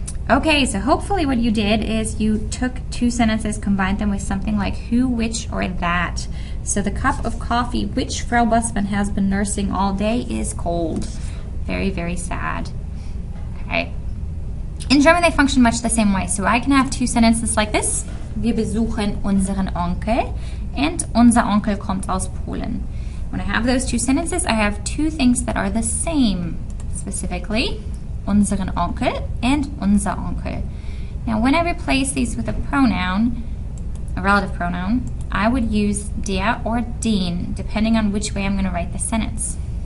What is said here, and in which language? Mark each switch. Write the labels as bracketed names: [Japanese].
[English] Okay, so hopefully what you did is you took two sentences, combined them with something like who, which, or that. So the cup of coffee which Frau Busman has been nursing all day is cold. Very, very sad. Okay. In German, they function much the same way. So I can have two sentences like this. [German] Wir besuchen unseren Onkel, and unser Onkel kommt aus Polen. [English] When I have those two sentences, I have two things that are the same, specifically [German] unseren Onkel [English] and [German] unser Onkel. [English] Now, when I replace these with a pronoun, a relative pronoun, I would use der or den, depending on which way I'm going to write the sentence.